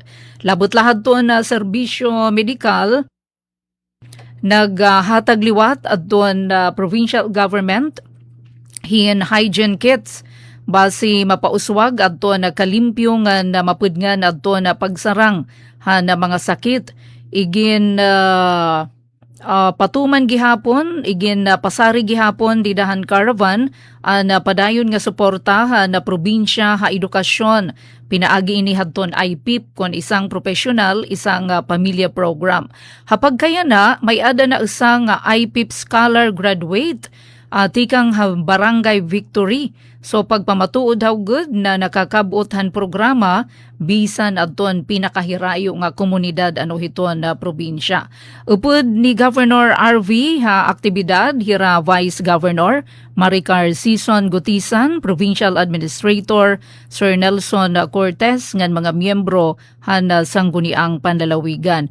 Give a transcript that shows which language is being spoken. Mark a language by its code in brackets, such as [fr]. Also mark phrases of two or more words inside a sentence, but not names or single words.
[war] Labot lahat to na serbisyo medikal naghatag liwat adto na [en] provincial government [war] hin [en] hygiene kits [war] basi mapauswag adto na kalimpyo nga na mapudngan adto na pagsarang na mga sakit igin patuman gihapon igin pasari gihapon didahan caravan na padayon nga suporta na probinsya edukasyon pinaagi ini hadton IPIP kon isang profesional isang pamilya program. Hapag kaya na may ada na isang IPIP [en] scholar graduate [war] tikang barangay Victory So pagpamatuod daw good na nakakabuotan programa bisan adton pinakahirayo nga komunidad ano hiton na probinsya. Upod ni Governor RV ha aktibidad hira Vice Governor Maricar Sison Gutisan, Provincial Administrator Sir Nelson Cortez ngan mga miyembro han sangguniang panlalawigan.